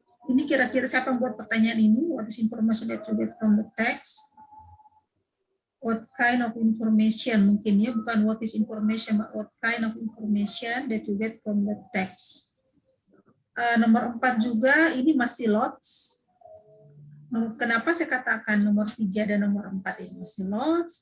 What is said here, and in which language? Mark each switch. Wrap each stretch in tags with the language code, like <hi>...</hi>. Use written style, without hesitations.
<id>Ini kira-kira siapa yang buat pertanyaan ini?</id> <en>What is information that you get from the text? What kind of information?</en> <id>Mungkin ya, bukan</id> <en>what is information, but what kind of information that you get from the text.</en> <id>Nomor 4 juga, ini masih lots. Kenapa saya katakan nomor 3 dan nomor 4 ini masih lots?</id>